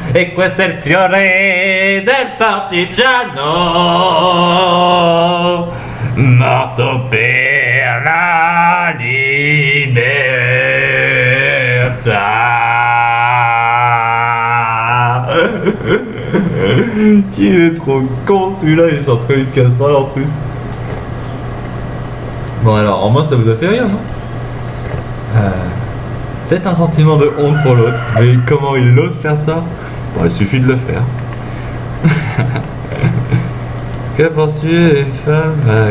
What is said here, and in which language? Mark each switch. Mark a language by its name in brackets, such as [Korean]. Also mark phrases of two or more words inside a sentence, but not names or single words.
[Italian] E questo è il fiore del partigiano, morto per la libertà. [French] Il est trop con celui-là, il chante comme une casserole en plus. Bon alors, en moi ça vous a fait rire, non? Peut-être un sentiment de honte pour l'autre, mais comment il ose faire ça? Bon, il suffit de le faire. Que penses-tu des femmes?